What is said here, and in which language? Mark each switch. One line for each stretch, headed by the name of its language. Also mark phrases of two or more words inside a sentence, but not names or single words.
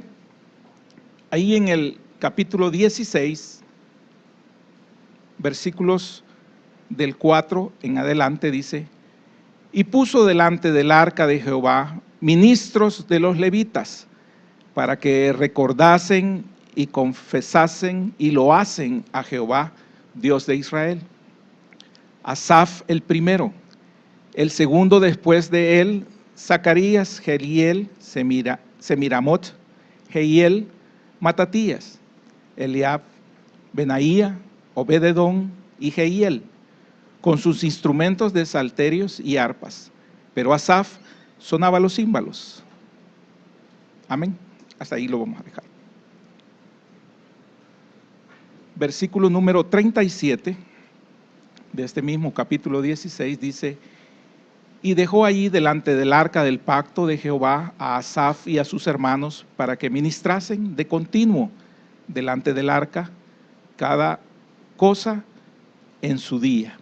Spanish: Ahí en el capítulo 16, versículos del 4 en adelante dice: y puso delante del arca de Jehová ministros de los levitas, para que recordasen y confesasen y loasen a Jehová, Dios de Israel. Asaf el primero, el segundo después de él, Zacarías, Jeiel, Semiramot, Jehiel, Matatías, Eliab, Benaía, Obededón y Jehiel, con sus instrumentos de salterios y arpas. Pero Asaf sonaba los címbalos. Amén. Hasta ahí lo vamos a dejar. Versículo número 37 de este mismo capítulo 16 dice: Y dejó allí delante del arca del pacto de Jehová a Asaf y a sus hermanos para que ministrasen de continuo delante del arca cada cosa en su día.